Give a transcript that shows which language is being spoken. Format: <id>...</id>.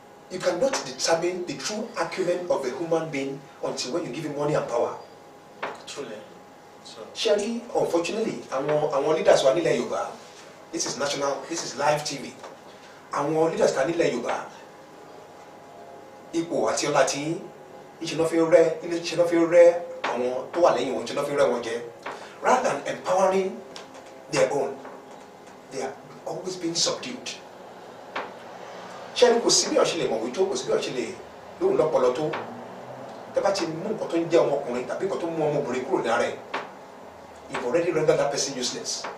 <en>You cannot determine the true acumen of a human being until when you give him money and power. Truly. So. Surely, unfortunately, our leaders were</en> <yo>nílẹ̀ Yorùbá.</yo> <en>This is national, this is live TV. Our leaders can</en> <yo>nílẹ̀ Yorùbá. Ipò àti ọlá tí ìṣẹ̀nà fi rẹ́ àwọn tó wà lẹ́yìn wọn, ìṣẹ̀nà fi rẹ́ wọn jẹ.</yo> <en>Rather than empowering their own, they are always being subdued.</en> <yo>Ṣẹ́ni kò sí bí ọ̀ṣẹ́ lè mọ̀wé tó, kò sí bí ọ̀ṣẹ́ lè lóhùn lọ́pọlọ tó. Tẹ́bá ti mú nǹkan tó ń jẹ́ ọmọkùnrin tàbí nǹkan tó mú ọmọbìnrin kúrò ní ara ẹ̀,</yo> <en>you've already rendered that person useless.</en>